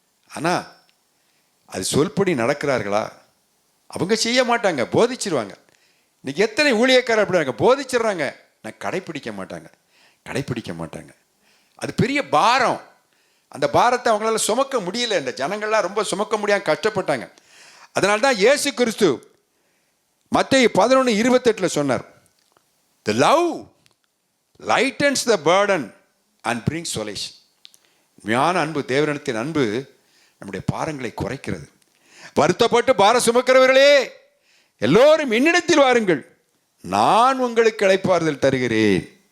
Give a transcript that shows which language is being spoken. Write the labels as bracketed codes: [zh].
[ta] ஆனால் அது சொல்படி நடக்கிறார்களா? அவங்க செய்ய மாட்டாங்க, போதிச்சிருவாங்க. இன்னைக்கு எத்தனை ஊழியக்காரர் அப்படி போதிச்சிடுறாங்க, நான் கடைப்பிடிக்க மாட்டாங்க. அது பெரிய பாரம். அந்த பாரத்தை அவங்களால சுமக்க முடியல. இந்த ஜனங்கள்லாம் ரொம்ப சுமக்க முடியாமல் கஷ்டப்பட்டாங்க. அதனால தான் இயேசு கிறிஸ்து மத்தேயு 11:28 சொன்னார், [en] the love lightens the burden and brings solace. [ta] உண்மையான அன்பு, தேவனிடத்தின் அன்பு நம்முடைய பாரங்களை குறைக்கிறது. வருத்தப்பட்டு பாரம் சுமக்கிறவர்களே எல்லோரும் என்னிடத்தில் வாருங்கள், நான் உங்களுக்கு இளைப்பாறுதல் தருகிறேன்.